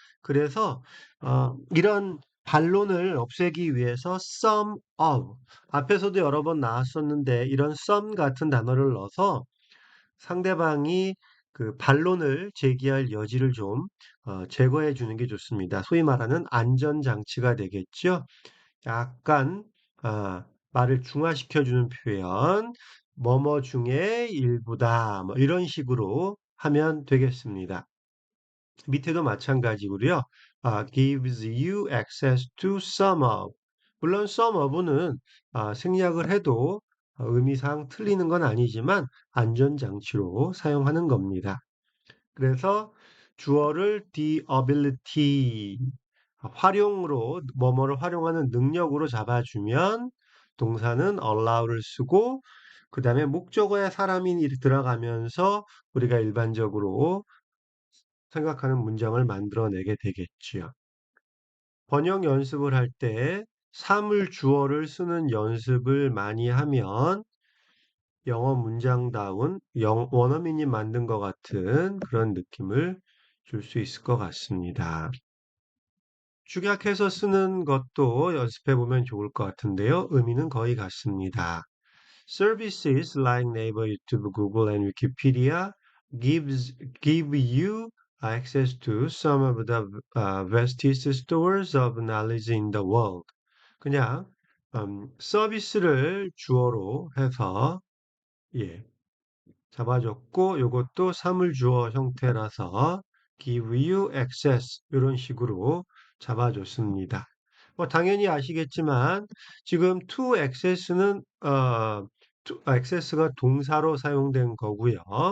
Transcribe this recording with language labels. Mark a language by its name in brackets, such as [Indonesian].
[Korean] 그래서 이런 반론을 없애기 위해서 sum of 앞에서도 여러 번 나왔었는데 이런 sum 같은 단어를 넣어서 상대방이 그 반론을 제기할 여지를 좀 제거해 주는 게 좋습니다. 소위 말하는 안전장치가 되겠죠. 약간 말을 중화시켜주는 표현, 뭐뭐 중에 일부다, 뭐 이런 식으로 하면 되겠습니다. 밑에도 마찬가지고요. [English] gives you access to some of. [Korean] 물론 some of는 생략을 해도 의미상 틀리는 건 아니지만 안전장치로 사용하는 겁니다. 그래서 주어를 the ability 활용으로 뭐뭐를 활용하는 능력으로 잡아주면 동사는 allow를 쓰고 그 다음에 목적어에 사람이 들어가면서 우리가 일반적으로 생각하는 문장을 만들어내게 되겠지요. 번역 연습을 할 때 사물 주어를 쓰는 연습을 많이 하면 영어 문장다운 원어민이 만든 것 같은 그런 느낌을 줄 수 있을 것 같습니다. 축약해서 쓰는 것도 연습해 보면 좋을 것 같은데요. 의미는 거의 같습니다. [English] Services like Naver, YouTube, Google, and Wikipedia give you access to some of the vastest stores of knowledge in the world. [Korean] 그냥 서비스를 주어로 해서 예, 잡아줬고 요것도 사물주어 형태라서 [English] give you access [Korean] 이런 식으로 잡아줬습니다. 뭐 당연히 아시겠지만 지금 to access는 access가 동사로 사용된 거고요.